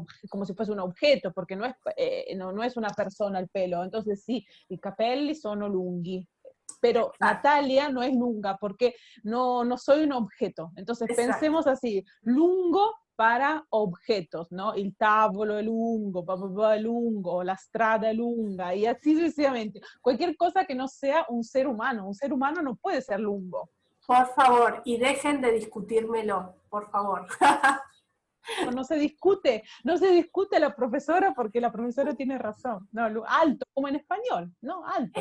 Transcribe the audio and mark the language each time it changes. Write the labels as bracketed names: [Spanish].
[Spanish] como si fuese un objeto, porque no es una persona el pelo. Entonces, sí, [Italian] i capelli sono lunghi. [Spanish] Pero Exacto, Natalia no es lunga porque no soy un objeto. Entonces exacto. pensemos así, lungo para objetos, ¿no? [Italian] Il tavolo è lungo, papà è lungo, la strada è lunga, [Spanish] y así sucesivamente. Cualquier cosa que no sea un ser humano no puede ser lungo. Por favor, y dejen de discutírmelo, por favor. No se discute la profesora porque la profesora tiene razón. No, alto, como en español, ¿no? Alto.